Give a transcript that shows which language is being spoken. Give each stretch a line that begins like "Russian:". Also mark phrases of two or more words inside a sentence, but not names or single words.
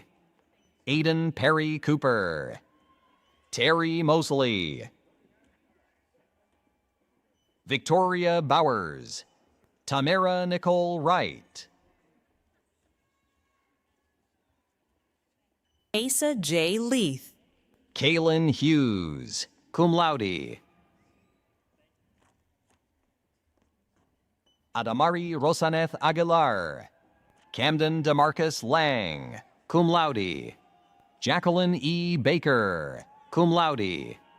English: Aiden Perry Cooper. Terry Mosley. Victoria Bowers. Tamara Nicole Wright. Asa J. Leith. Kaylin Hughes,
Latin: cum laude.
English: Adamari Rosaneth Aguilar. Camden Demarcus Lang,
Latin: cum laude.
English: Jacqueline E. Baker,
Latin: cum laude.